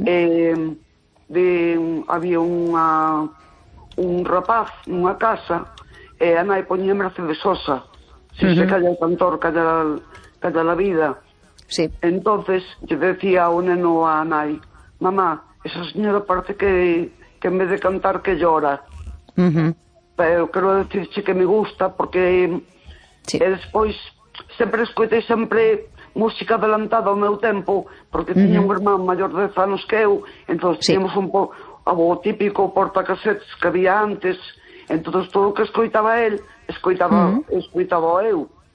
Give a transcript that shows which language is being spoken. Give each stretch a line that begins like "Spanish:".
Galician: De había unha un rapaz nunha casa e a nai poñía Mercedes Sosa.
Spanish: Si se calla o cantor, calla a vida. Sí.
Galician: Entonces, lle decía o neno a nai:
Spanish: "Mamá, esa señora parece que en vez de cantar que llora."
Galician: Pero quero dicirche que me gusta porque sí. E despois sempre escoitei sempre música adelantada ao meu tempo, porque tiña un irmán maior de 10 anos que eu, entón tiñamos un pouco o típico portacassetes que había antes, entón todo o que escoitaba él, escoitaba escoitaba eu.